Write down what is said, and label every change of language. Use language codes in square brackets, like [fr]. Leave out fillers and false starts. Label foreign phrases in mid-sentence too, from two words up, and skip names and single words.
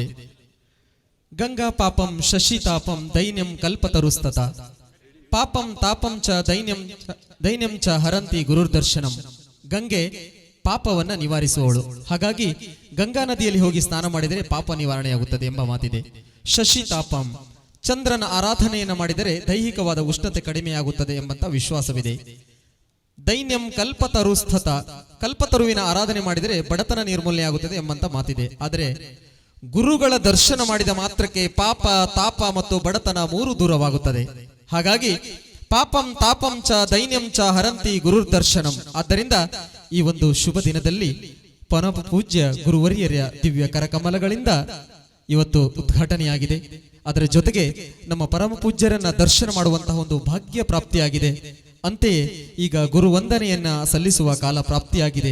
[sa] ಗಂಗಾ ಪಾಪಂ ಶಶಿತಾಪಂ ದೈನ್ಯಂ ಕಲ್ಪತರುಸ್ತತ ಪಾಪಂ ತಾಪಂ ಚ ದೈನ್ಯಂ ಚ ಹರಂತಿ ಗುರುರ್ದರ್ಶನಂ. [kn] ಗಂಗೆ ಪಾಪವನ್ನ ನಿವಾರಿಸುವವಳು. ಹಾಗಾಗಿ ಗಂಗಾ ನದಿಯಲ್ಲಿ ಹೋಗಿ ಸ್ನಾನ ಮಾಡಿದರೆ ಪಾಪ ನಿವಾರಣೆಯಾಗುತ್ತದೆ ಎಂಬ ಮಾತಿದೆ. ಶಶಿತಾಪಂ ಚಂದ್ರನ ಆರಾಧನೆಯನ್ನು ಮಾಡಿದರೆ ದೈಹಿಕವಾದ ಉಷ್ಣತೆ ಕಡಿಮೆಯಾಗುತ್ತದೆ ಎಂಬಂತ ವಿಶ್ವಾಸವಿದೆ. [sa] ದೈನ್ಯಂ ಕಲ್ಪತರುಸ್ತತ [kn] ಕಲ್ಪತರುವಿನ ಆರಾಧನೆ ಮಾಡಿದರೆ ಬಡತನ ನಿರ್ಮೂಲನೆಯಾಗುತ್ತದೆ ಎಂಬಂತ ಮಾತಿದೆ. ಆದರೆ ಗುರುಗಳ ದರ್ಶನ ಮಾಡಿದ ಮಾತ್ರಕ್ಕೆ ಪಾಪ ತಾಪ ಮತ್ತು ಬಡತನ ಮೂರು ದೂರವಾಗುತ್ತದೆ. ಹಾಗಾಗಿ [sa] ಪಾಪಂ ತಾಪಂ ಚ ದೈನ್ಯಂ ಚ ಹರಂತಿ ಗುರುರ್ದರ್ಶನಂ. [kn] ಆದ್ದರಿಂದ ಈ ಒಂದು ಶುಭ ದಿನದಲ್ಲಿ ಪರಮ ಪೂಜ್ಯ ಗುರುವರ್ಯರ ದಿವ್ಯ ಕರಕಮಲಗಳಿಂದ ಇವತ್ತು ಉದ್ಘಾಟನೆಯಾಗಿದೆ. ಅದರ ಜೊತೆಗೆ ನಮ್ಮ ಪರಮ ಪೂಜ್ಯರನ್ನ ದರ್ಶನ ಮಾಡುವಂತಹ ಒಂದು ಭಾಗ್ಯ ಪ್ರಾಪ್ತಿಯಾಗಿದೆ. ಅಂತೆಯೇ ಈಗ ಗುರು ವಂದನೆಯನ್ನ ಸಲ್ಲಿಸುವ ಕಾಲ ಪ್ರಾಪ್ತಿಯಾಗಿದೆ.